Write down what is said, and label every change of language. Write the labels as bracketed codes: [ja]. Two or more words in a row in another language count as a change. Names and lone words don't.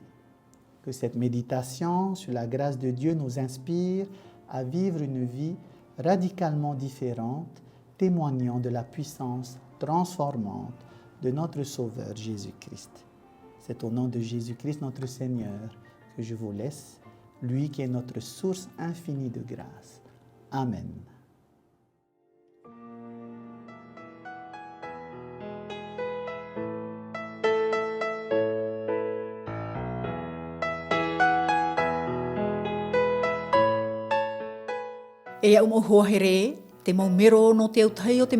[fr] Que cette méditation sur la grâce de Dieu nous inspire à vivre une vie radicalement différente, témoignant de la puissance transformante de notre Sauveur Jésus-Christ. C'est au nom de Jésus-Christ, notre Seigneur, que je vous laisse, lui qui est notre source infinie de grâce. Amen. [ty] E au mo huahere, te mau mero no te autahi o te